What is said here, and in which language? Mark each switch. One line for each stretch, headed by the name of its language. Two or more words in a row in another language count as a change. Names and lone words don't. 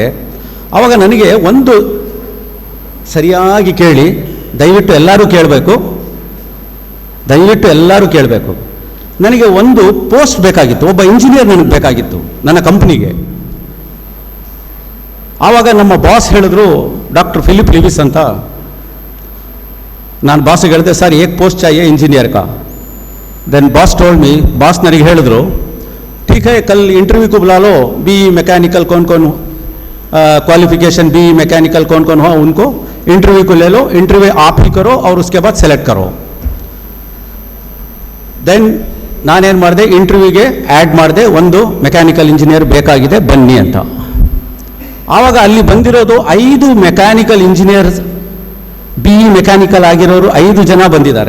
Kannada: ಆವಾಗ ನನಗೆ ಒಂದು ಸರಿಯಾಗಿ ಕೇಳಿ, ದಯವಿಟ್ಟು ಎಲ್ಲರೂ ಕೇಳಬೇಕು, ನನಗೆ ಒಂದು ಪೋಸ್ಟ್ ಬೇಕಾಗಿತ್ತು, ಒಬ್ಬ ಇಂಜಿನಿಯರ್ ನನಗೆ ಬೇಕಾಗಿತ್ತು ನನ್ನ ಕಂಪ್ನಿಗೆ. ಆವಾಗ ನಮ್ಮ ಬಾಸ್ ಹೇಳಿದ್ರು, ಡಾಕ್ಟರ್ ಫಿಲಿಪ್ ಲಿವಿಸ್ ಅಂತ. ನಾನು ಬಾಸ್ಗೆ ಹೇಳಿದೆ,
Hindi: सर एक पोस्ट चाहिए इंजीनियर का.
English: then boss told me,
Kannada: ಬಾಸ್ ನನಗೆ ಹೇಳಿದ್ರು,
Hindi: ठीक है कल इंटरव्यू को बुला लो,
English: BE mechanical
Hindi: कौन क्वालिफिकेशन
English: BE mechanical
Hindi: कौन हो उनको इंटरव्यू को ले लो, इंटरव्यू आप ही करो और उसके बाद सेलेक्ट करो.
Kannada: ದೆನ್ ನಾನೇನು ಮಾಡಿದೆ, ಇಂಟರ್ವ್ಯೂಗೆ ಆ್ಯಡ್ ಮಾಡಿದೆ, ಒಂದು
English: mechanical engineer
Kannada: ಬೇಕಾಗಿದೆ ಬನ್ನಿ ಅಂತ. ಆವಾಗ ಅಲ್ಲಿ ಬಂದಿರೋದು 5
English: mechanical engineers, BE mechanical
Kannada: ಆಗಿರೋರು 5 ಜನ ಬಂದಿದ್ದಾರೆ.